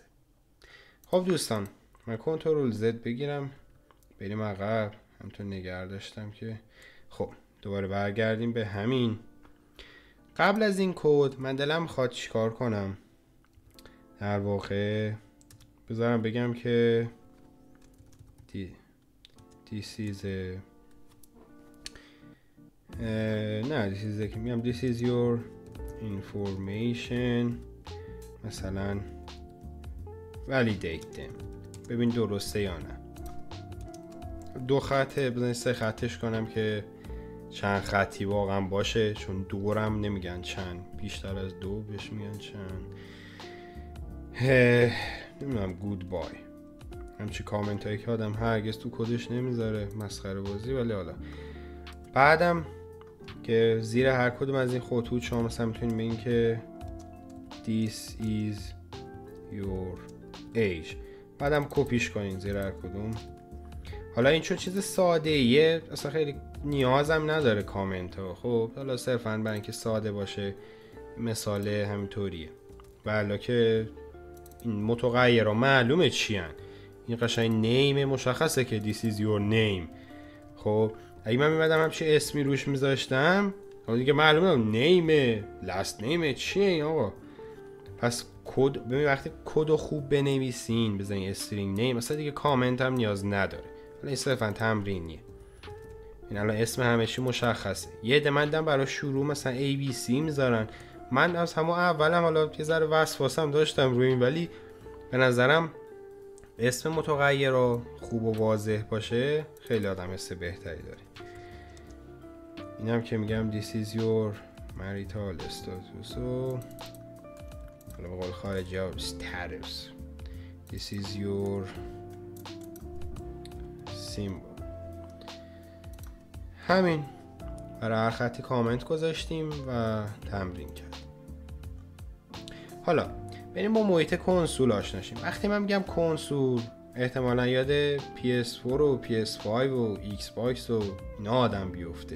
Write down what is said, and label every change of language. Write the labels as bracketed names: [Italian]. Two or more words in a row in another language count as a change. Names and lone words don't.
[Persian] خب دوستان من کنترل زد بگیرم بریم عقب، همونطور نگه داشتم که خب دوباره برگردیم به همین. قبل از این کد من دلم میخواد چیکار کنم، در واقع بذارم بگم که [English] this is a [Persian] نه [English] this is a [Persian] میگم [English] this is your information، [Persian] مثلا [English] validate them، [Persian] ببین درسته یا نه. 2 خطه بزنید 3 خطش کنم که چند خطی واقعا باشه، چون دورم نمیگن چند، بیشتر از 2 بهش میگن چند. نمیدونم [English] good bye, [Persian] همچی کامنت هایی که آدم هرگز تو کدش نمیذاره، مسخره بازی. ولی حالا بعدم که زیر هر کدوم از این خطوط شما مثلا میتونید بگین که [English] this is your age، [Persian] بعدم کپیش کنین زیر هر کدوم. حالا این چون چیز ساده ایه اصلا خیلی نیازم نداره کامنت ها. خب حالا صرفا برای اینکه ساده باشه مثال همینطوریه. والا که این متغیرها معلومه چی هن. این قشنگ نیم مشخصه که [English] this is your name. [Persian] خب اگه من میمدم همچه اسمی روش میذاشتم دیگه معلومه نیم [English] last name [Persian] چیه این آقا. پس کد ببین وقتی کدو خوب بنویسین بزنین [English] string name [Persian] مثلا دیگه کامنت هم نیاز نداره. حالا این صرفا تمرینیه. این الان اسم همه چی مشخصه. یه عده مندم برای شروع مثلا ABC میذارن. من از همون اولم حالا یه ذره وسواسم داشتم روی این، ولی به نظرم اسم متغیر رو خوب و واضح باشه خیلی آدم حس بهتری داره. اینم که میگم [English] this is your marital status [Persian] حالا به قول خارجی ها [English] status this is your symbol. [Persian] همین برای هر خطی کامنت گذاشتیم و تمرین کردیم. حالا بریم با محیط کنسول آشنا شیم. وقتی من میگم کنسول احتمالا یاد PS4 و PS5 و Xbox و اینا آدم بیفته.